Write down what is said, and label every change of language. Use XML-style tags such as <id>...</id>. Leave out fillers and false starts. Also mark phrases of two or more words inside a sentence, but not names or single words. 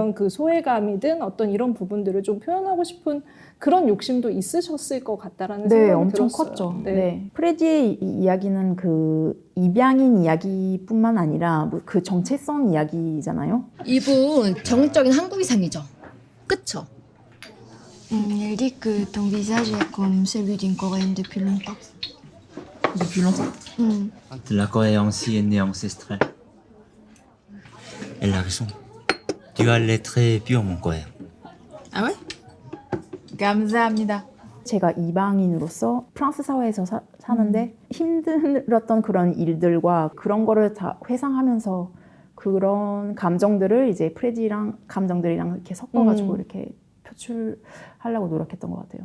<ko>그런 그 소외감이든 어떤 이런 부분들을 좀 표현하고 싶은 그런 욕심도 있으셨을 것 같다라는 네, 생각이 엄청 들었어요. 컸죠. 네. 네. 프레디의 이야기는 그 입양인 이야기뿐만 아니라 뭐그 정체성 이야기잖아요. 이분 정적인 한국 이상이죠. 그쵸?</ko> <fr>Elle dit que ton visage est comme celui d'une Coréenne depuis longtemps. Depuis longtemps. La Corée ancienne et ancestrale. Elle a raison. Tu as les traits purs, mon coeur. Ah ouais?</fr> <ko>감사합니다. 제가 이방인으로서 프랑스 사회에서 사는데 힘들었던 그런 일들과 그런 거를 다 회상하면서 그런 감정들을 이제 프레디랑 감정들이랑 이렇게 섞어가지고 이렇게 표출하려고 노력했던 것 같아요.</ko>